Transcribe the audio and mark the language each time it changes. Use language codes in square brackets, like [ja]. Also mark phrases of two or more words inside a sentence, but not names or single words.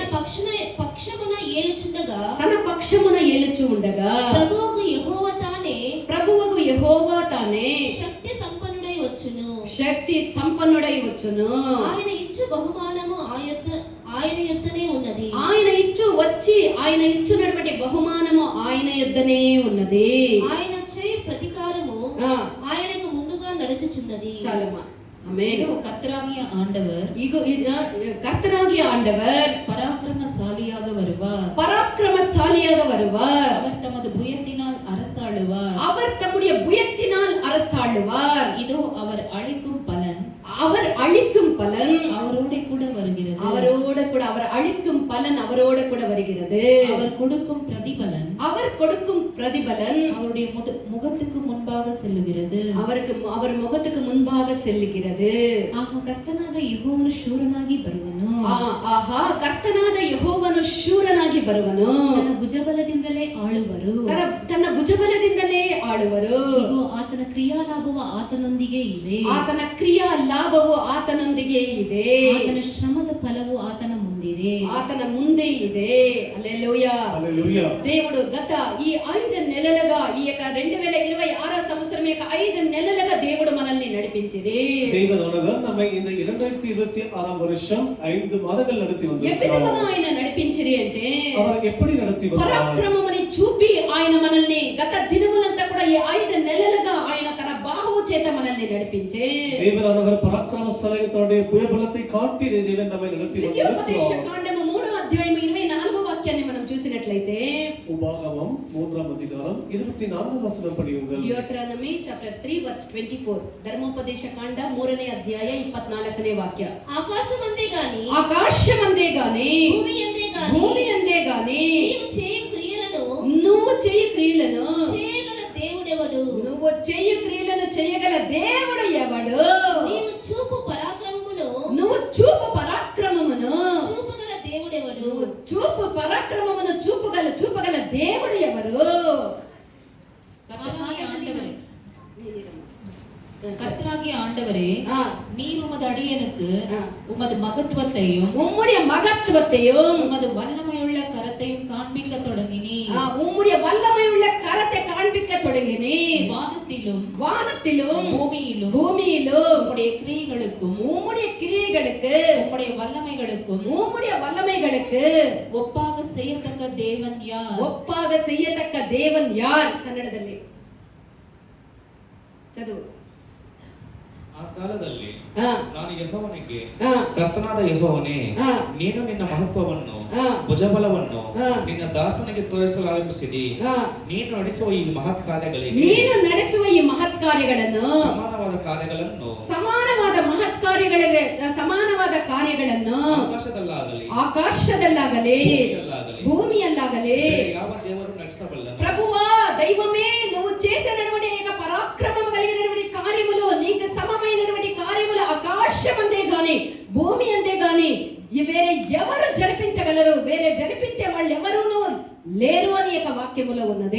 [te] పక్షమున ఏలుచుండగా ప్రభువుకు యెహోవా తానే శక్తి సంపన్నుడై వచ్చును. ఆయన ఇచ్చు బహుమానము ఆయన యొద్దనే ఉన్నది. ఆయన ఇచ్చినటువంటి బహుమానము ఆయన యొద్దనే ఉన్నది. ఆయన చేయు ప్రతికారము ఆయనకు ముందుగా నడుచుచున్నది. చాలమ్మా. [ta] கர்த்தராகிய ஆண்டவர் கர்த்தராகிய ஆண்டவர் பராக்கிரமசாலியாக வருவார். அவர் தமது புயத்தினால் அரசாளுவார். இதோ அவர் அளிக்கும் பலன் அவரோட கூட வருகிறது. அவரோட கூட வருகிறது. அவர் கொடுக்கும் பிரதிபலன் அவருடைய முகத்துக்கு முன்பாக செல்லுகிறது. அவர் முகத்துக்கு முன்பாக செல்லுகிறது. [kn] ಕರ್ತನಾದ ಯೆಹೋವನು ಶೂರನಾಗಿ ಬರುವನು. ಕರ್ತನಾದ ಯೆಹೋವನು ಶೂರನಾಗಿ ಬರುವನು. ತನ್ನ ಭುಜಬಲದಿಂದಲೇ ಆಳುವರು. ಆತನ ಕ್ರಿಯಾಲಾಭವು ಆತನೊಂದಿಗೆ ಇದೆ. ಆತನ ಶ್ರಮದ ಫಲವು ಆತನ ಮುಂದೆ ಇದೆ. [te] హల్లెలూయా. దేవుడు గత ఈ 5 నెలలుగా ఈ యొక్క 2026 సంవత్సరం యొక్క 5 నెలలుగా దేవుడు మనల్ని నడిపించిరి. [ta] நம்ம இந்த 2026 வருஷம் 5 மாதங்கள் நடத்தி வந்திருக்கிறார். [te] ఆయన నడిపించిరి అంటే [ta] அவர் எப்படி நடத்தி வந்தார்? [te] పరాక్రమముని చూపి ఆయన మనల్ని గత దినములంతా కూడా ఈ 5 నెలలుగా ఆయన తన బాహువు చేత మనల్ని నడిపించే. [ta] தேவனானவர் பராக்கிரமசாலியாக தன்னுடைய புயபலத்தை காட்டி தேவன் நம்மை நடத்தி வந்தார். [te] ద్వితీయోపదేశ కాండము 3వ అధ్యాయం 24వ వాక్యాన్ని మనం చూసినట్లయితే [ta] உபாகமம் 3வது அத்தியாயம் 24வது வசனம் படியுங்கள். [en] Deuteronomy chapter 3 verse 24. [kn] ಧರ್ಮೋಪದೇಶ ಕಾಂಡ 3ನೇ ಅಧ್ಯಾಯ 24ನೇ ವಾಕ್ಯ. [te] ఆకాశమందే గాని భూమి అందే గాని నువ్వు చేయు క్రియలను చేయగల దేవుడు ఎవడు? నీవు చూపు పరాక్రమమును చూపగల దేవుడు ఎవరు? [ta] கர்த்தராகிய ஆண்டவரே, நீர் உமது அடியனுக்கு உமது மகத்துவத்தையும் உமது வல்லமையுள்ள கரத்தையும் காண்பிக்க தொடங்கினீர். உம்முடைய வல்லமையுள்ள கரத்தை காண்பிக்க தொடங்கினீர். வானத்திலும் பூமியிலும் உம்முடைய கிரியைகளுக்கு உம்முடைய வல்லமைகளுக்கு ஒப்பாக செய்யத்தக்க தேவன் யார்? [kn] ಕನ್ನಡದಲ್ಲಿ ಚದುವು. ಆ ಕಾಲದಲ್ಲಿ ನಾನು ಯೆಹೋವನಿಗೆ, ಕರ್ತನಾದ ಯೆಹೋವನೇ, ನೀನು ನಿನ್ನ ಮಹತ್ವವನ್ನು ಭುಜಬಲವನ್ನು ನಿನ್ನ ದಾಸನಿಗೆ ತೋರಿಸಲು ಆರಂಭಿಸಿದಿ. ನೀನು ನಡೆಸುವ ಈ ಮಹತ್ ಕಾರ್ಯಗಳನ್ನು ಸಮಾನವಾದ ಕಾರ್ಯಗಳನ್ನು ಆಕಾಶದಲ್ಲಾಗಲಿ ಭೂಮಿಯಲ್ಲಾಗಲಿ ಯಾವ ದೇವರು ನಡೆಸಬಲ್ಲ. [te] ప్రభువా దైవమే, నువ్వు చేసినటువంటి పరాక్రమము కలిగినటువంటి కార్యములు, నీకు సమమైనటువంటి కార్యములు ఆకాశమందే గాని భూమి అందే గాని వేరే ఎవరు జరిపించగలరు? వేరే జరిపించే వాళ్ళు ఎవరును లేరు అని యొక్క వాక్యములో ఉన్నది.